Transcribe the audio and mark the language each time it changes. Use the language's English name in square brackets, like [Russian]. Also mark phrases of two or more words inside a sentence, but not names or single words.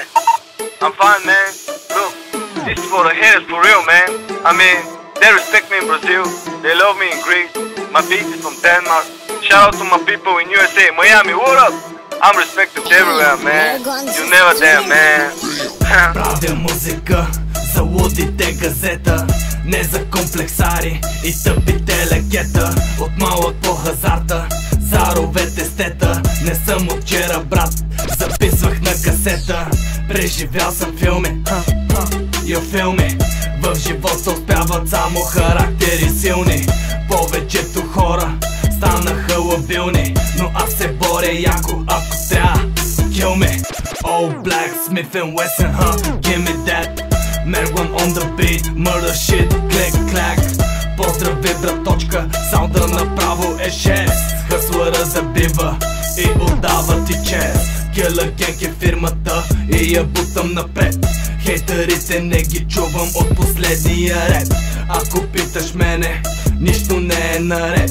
[English] I'm fine, man. Look, this is for the haters, for real, man. I mean, they respect me in Brazil. They love me in Greece. My beat is from Denmark. Shout out to my people in USA, Miami, what up? I'm respected everywhere, man. You never damn, man. [Bulgarian] Правя музика за лудите газета, не за комплексари и тъпите лекета. От малък по хазарта, заровете стета. Не съм от вчера, брат, записвах на касета. Преживял съм филми, филми. В живота успяват само характери силни. Повечето хора станаха лабилни, но аз се боря яко, ако трябва. [English] Kill me, All Black, Smith & Wesson, give me that. Merwan on the beat, murder shit, click clack. [Bulgarian] Поздрави, браточка, саунда направо е 6. Хъслъра забива и отдава ти чест. Killer Gang е фирмата и я бутам напред. Хейтерите не ги чувам от последния ред. Ако питаш мене, нищо не е наред.